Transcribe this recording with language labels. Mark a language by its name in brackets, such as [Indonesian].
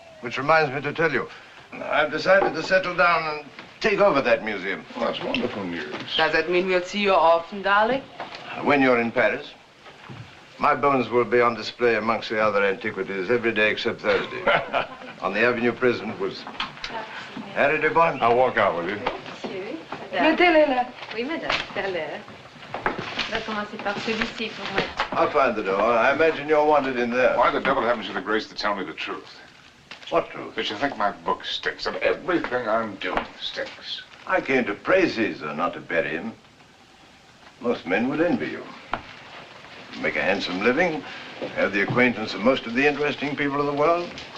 [English] Which reminds me to tell you, I've decided to settle down and take over that museum. Well, that's wonderful news. Does that mean we'll see you often, darling? When you're in Paris, my bones will be on display amongst the other antiquities every day except Thursday. On the Avenue Prison was Harry de Bonne. I'll walk out with you. [French] Monsieur. Mettez-les là. Oui, madame, tout à l'heure. On va commencer par celui-ci pour moi. [English] I'll find the door. I imagine you're wanted in there. Why the devil haven't you the grace to tell me the truth? What truth? That you think my book stinks, and everything I'm doing stinks. I came to praise Caesar, not to bury him. Most men would envy you. Make a handsome living, have the acquaintance of most of the interesting people of the world.